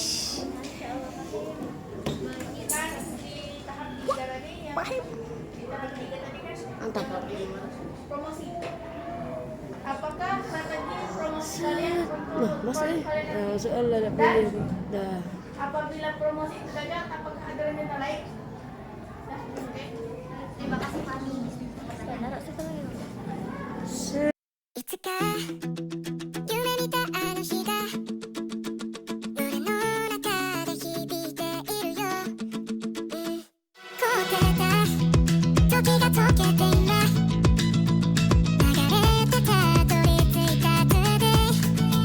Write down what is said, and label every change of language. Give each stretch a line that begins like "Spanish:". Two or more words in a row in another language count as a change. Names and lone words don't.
Indonesian: Kita di tahap 3 tadi yang di tahap 3 tadi kan promosi. Apakah strategi promosi kalian untuk kalian dan apabila promosi itu gagal, apakah ada rencana lain? Terima kasih Fani.
Japanese: いつか夢見たあの日が胸の中で響いているよ、凍ってた時が溶けて今流れてたどり着いた Today